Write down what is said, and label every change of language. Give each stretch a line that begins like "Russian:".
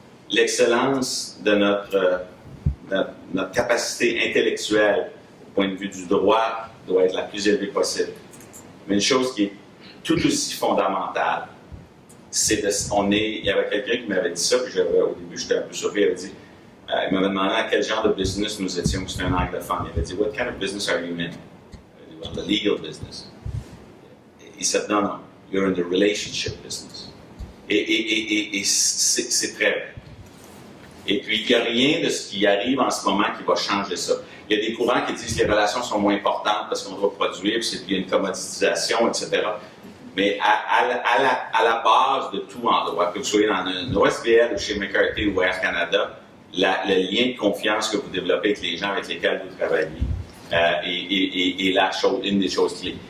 French: L'excellence de notre capacité intellectuelle au point de vue du droit doit être la plus élevée possible. Mais une chose qui est tout aussi fondamentale, c'est il y avait quelqu'un qui m'avait dit ça, puis au début j'étais un peu surpris, il avait dit, il m'avait demandé à quel genre de business nous étions, c'était un anglophone. Il avait dit,
English: what kind of business are you in? Well, the legal business. He said, no, you're in the relationship business.
French: Et c'est très vrai. Et puis, il n'y a rien de ce qui arrive en ce moment qui va changer ça. Il y a des courants qui disent que les relations sont moins importantes parce qu'on doit produire, puis il y a une commoditisation, etc. Mais à la base de tout en droit, que vous soyez dans un OSBL ou chez McCarthy ou Air Canada, le lien de confiance que vous développez avec les gens avec lesquels vous travaillez est une des choses clés.